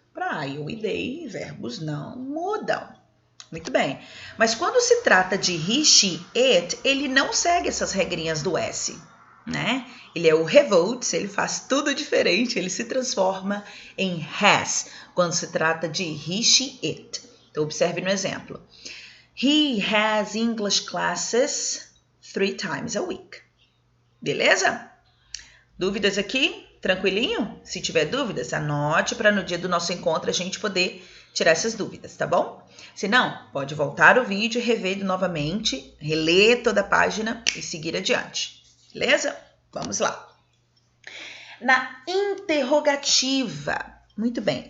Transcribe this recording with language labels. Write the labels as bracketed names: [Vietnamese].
[Portuguese] Para I, you e they, verbos não mudam. Muito bem, mas quando se trata de he, she, it, ele não segue essas regrinhas do S, né? Ele é o revolts, ele faz tudo diferente, ele se transforma em has, quando se trata de he, she, it. Então, observe no exemplo. [English] He has English classes 3 times a week. [Portuguese] Beleza? Dúvidas aqui? Tranquilinho? Se tiver dúvidas, anote para no dia do nosso encontro a gente poder tirar essas dúvidas, tá bom? Se não, pode voltar o vídeo e rever novamente, reler toda a página e seguir adiante. Beleza? Vamos lá. Na interrogativa. Muito bem.